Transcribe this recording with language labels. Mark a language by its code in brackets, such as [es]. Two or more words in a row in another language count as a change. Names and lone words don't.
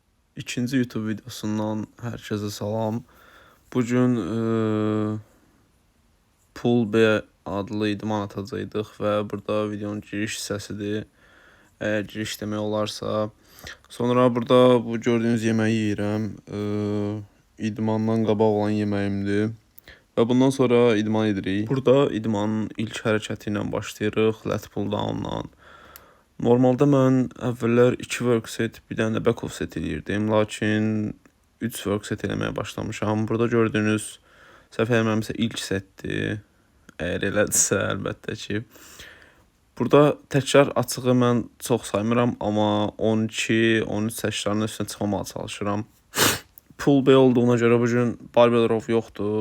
[az] İkinci YouTube videosundan herkese salam. Bugün Pool B adlı idman atacaqdıq və burada videonun giriş hissəsidir. Əgər giriş demək olarsa. Sonra burada bu gördüyünüz yeməyi yeyirəm. İdmandan qabaq olan yeməyimdir. Və bundan sonra idman edirik. Burada idmanın ilk hərəkəti ilə başlayırıq, [en] lat pull down- [az] la. Normalda mən əvvəllər 2 [en] work set, [az] bir dənə də [en] back off set [az] edirdim. Lakin 3 [en] work set [az] eləməyə başlamışam. Burada gördüyünüz səhv eləmirəmsə ilk setdir. Əgər elədirsə, əlbəttə ki. Burada təkrar açığı mən çox saymıram, amma 12-13 səklərinin üstünə çıxmamağa çalışıram. Pull B olduğuna görə bugün [en] barbell row [az] yoxdur.